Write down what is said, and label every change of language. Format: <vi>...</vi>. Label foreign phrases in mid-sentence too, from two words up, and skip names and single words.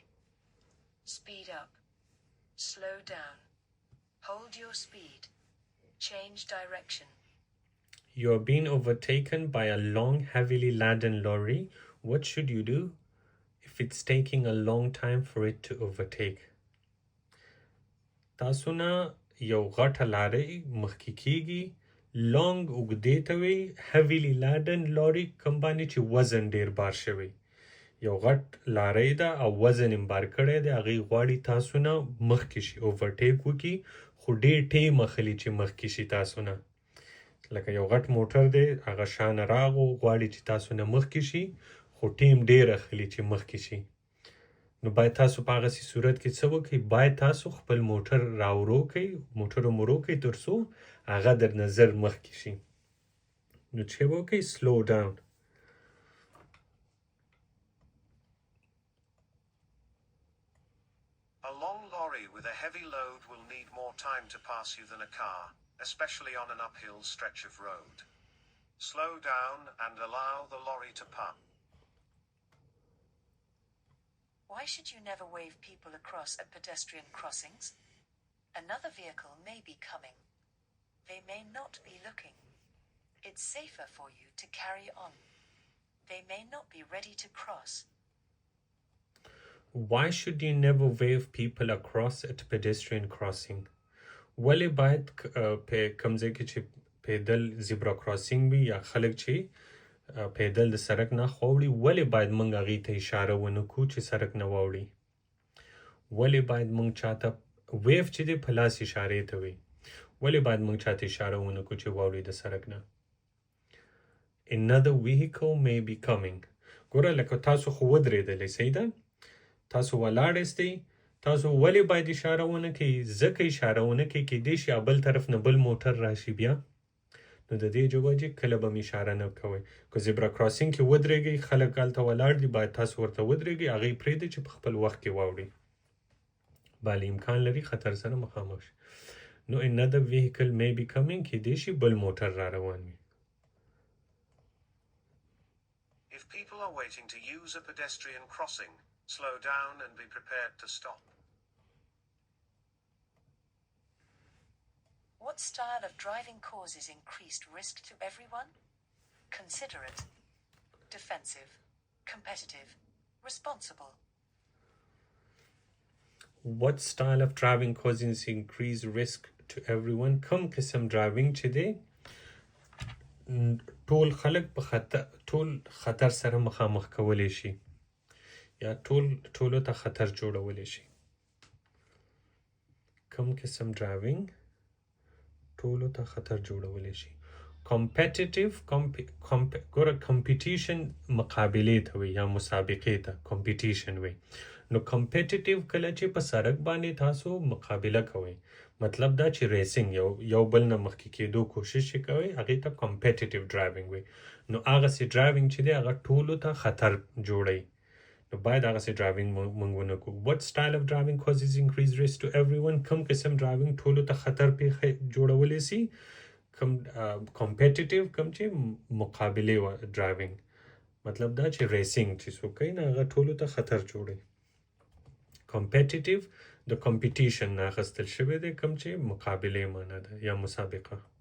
<en>Speed up. Slow down. Hold your speed. Change direction. You're being overtaken by a long, heavily laden lorry. What should you do if it's taking a long time for it to overtake?</en> <ps>تاسو نه یو غټه لارۍ مخکې کیږي لونګ اوږدې ته وي</ps> <en>heavily laden</en> <ps>لاري کوم باندې چې وزن ډیر بار شوی یو غټ لارۍ ده او وزن یې بار کړی دی هغې غواړي تاسو نه مخکې شي اوورټیک وکړي خو ډیر ټیم اخلي چې مخکې شي تاسو نه لکه یو غټ موټر دی هغه شانه راغو غواړي چې تاسو نه مخکې شي خو ټیم ډیر اخلي چې مخکې شي نو باید تاسو په هغسې صورت کې څه وکړئ باید تاسو خپل موټر راورو کړئ موټر مرو کړئ تر څو هغه در نظر مخکې شي نو چې وکړئ</ps> <en>slow down a long lorry with a heavy load will need more time to pass you than a car, especially on an uphill stretch of road. Slow down and allow the lorry to pass. Why should you never wave people across at pedestrian crossings? Another vehicle may be coming. They may not be looking. It's safer for you to carry on. They may not be ready to cross. Why should you never wave people across at pedestrian crossing?</en> <ps>ولې باید په کوم ځای کې چې پیدل</ps> <en>zebra crossing</en> <ps>وي یا خلک چې پیدل د سړک نه خواوړي ولې باید موږ هغې ته اشاره ونه کړو چې سړک نه واوړي ولې باید موږ چاته ویف چې دی په لاس اشارې ته وي ولې باید موږ چاته اشاره ونه کړو چې واوړي د سړک نه</ps> <en>Another vehicle may be coming</en> <ps>ګوره لکه تاسو خو ودرېدلی صحیح ده تاسو ولاړستئ تاسو ولې باید اشاره ونه کړئ ځکه اشاره ونه کړئ کیدای شي بل طرف نه بل موټر راشي بیا نو د دې جوجې کله به م اشاره نه کوئ که</ps> <en>zebra crossing</en> <ps>کې ودرېږئ خلک هلته ولاړ دي باید تاسو ورته ودرېږئ هغې پرېږدئ چې په خپل وخت کې واوړئ بله امکان لري خطر سره مخامخ شي نو</ps> <en>another vehicle may be coming</en> <ps>کیدای شي بل موټر را روان وي</ps> <en>If people are waiting to use a pedestrian crossing, slow down and be prepared to stop. What style of driving causes increased risk to everyone? Considerate, defensive, competitive, responsible. What style of driving causes increased risk to everyone?</en> <ps>کوم قسم driving چې دی ټول خلک په خطر سره مخامخ کولی شي یا ټولو ته خطر جوړولی شي کوم قسم driving ټولو ته خطر جوړولی شي competitive ګوره competition مقابلې ته وي یا مسابقې ته competition وي نو competitive کله چې په سړک باندې تاسو مقابله کوئ مطلب دا چې ریسینګ یو بل نه مخکې کېدو کوشش یې کوئ هغې ته</ps> <en>competitive driving</en> <ps>وي نو هغسې driving چې دی هغه ټولو ته خطر جوړوي نو باید هغسې driving موږ ونه کړو</ps> <en>what style of driving causes increased risk to everyone</en> <ps>کوم قسم driving ټولو ته خطر جوړولی سي کوم competitive کوم چې مقابلې driving مطلب دا چې ریسینګ چې څوک کوي نه هغه ټولو ته خطر جوړوي competitive د competition نه اخیستل شوی دی کوم چې مقابلې معنا ده یا مسابقه</ps>